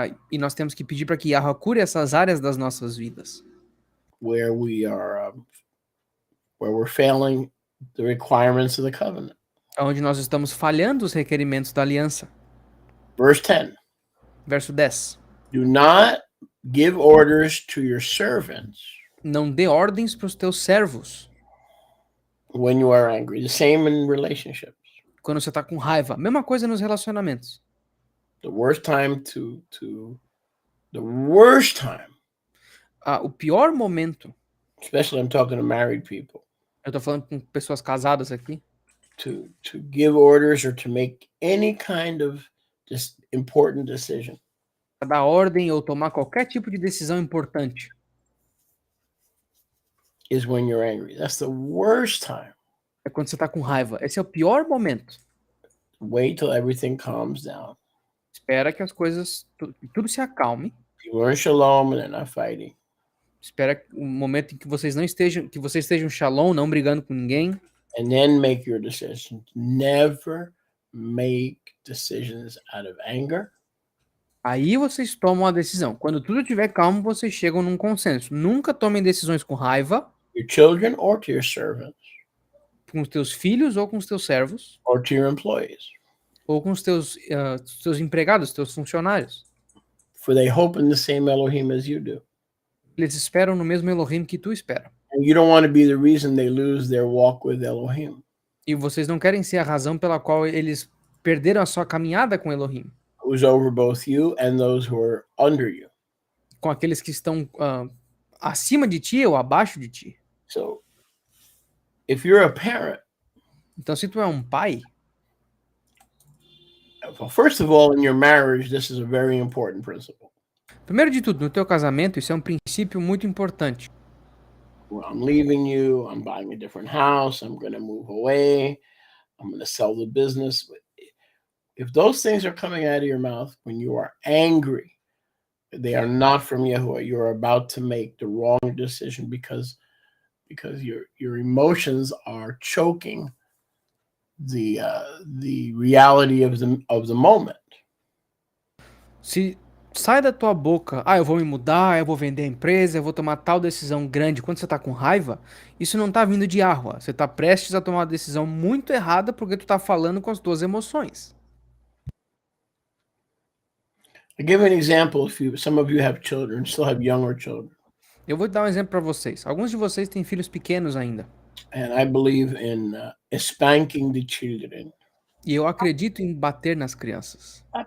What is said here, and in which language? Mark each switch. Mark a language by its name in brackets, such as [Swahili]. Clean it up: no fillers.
[Portuguese] e nós temos que pedir para que Yahuwah cure essas áreas das nossas vidas, [English] where we're failing the requirements of the covenant. [Portuguese] onde nós estamos falhando os requerimentos da aliança. [English] Verse 10. [Portuguese] Verso 10. [English] Do not give orders to your servants [Portuguese] Não dê ordens para os teus servos [English] when you are angry. The same in relationships. [Portuguese] quando você está com raiva. Mesma coisa nos relacionamentos. [English] The worst time the worst time, [Portuguese] O pior momento, [English] especially I'm talking to married people, [Portuguese] eu tô falando com pessoas casadas aqui, [English] to give orders or to make any kind of just important decision. [Portuguese] para dar ordem ou tomar qualquer tipo de decisão importante. [English] is when you're angry. That's the worst time. [Portuguese] É quando você tá com raiva. Esse é o pior momento. [English] Wait till everything calms down. [Portuguese] Espera que as coisas, tudo se acalme. [English] People are in shalom and they're not fighting. [Portuguese] Espera o momento em que vocês estejam shalom, não brigando com ninguém. [English] And then make your decisions. Never make decisions out of anger. [Portuguese] Aí vocês tomam a decisão. Quando tudo estiver calmo, vocês chegam num consenso. Nunca tomem decisões com raiva, [English] Your children or to your servants [Portuguese] com os teus filhos ou com os teus servos, [English] or to your employees. [Portuguese] ou com os teus empregados, teus funcionários. [English] For they hope in the same Elohim as you do. [Portuguese] Eles esperam no mesmo Elohim que tu espera. [English] And you don't want to be the reason they lose their walk with Elohim. [Portuguese] E vocês não querem ser a razão pela qual eles perderam a sua caminhada com Elohim. [English] Who's over both you and those who are under you. [Portuguese] Com aqueles que estão acima de ti ou abaixo de ti. [English] So if you're a parent, [Portuguese] Então, se tu é um pai, [English] well, first of all, in your marriage, this is a very important principle. [Portuguese] primeiro de tudo, no teu casamento, isso é um princípio muito importante. [English] Well, I'm leaving you, I'm buying a different house, I'm going to move away, I'm going to sell the business. If those things are coming out of your mouth when you are angry, they are not from Yahuwah. You're about to make the wrong decision because your emotions are choking the reality of the moment. [Portuguese] Se sai da tua boca, eu vou me mudar, eu vou vender a empresa, eu vou tomar tal decisão grande, quando você tá com raiva, isso não tá vindo de Yahuwah. Você tá prestes a tomar uma decisão muito errada porque tu tá falando com as tuas emoções. [English] I give an example. Some of you have children, still have younger children. [Portuguese] Eu vou dar um exemplo para vocês. Alguns de vocês têm filhos pequenos ainda. [English] And I believe in spanking the children. [Portuguese] E eu acredito em bater nas crianças.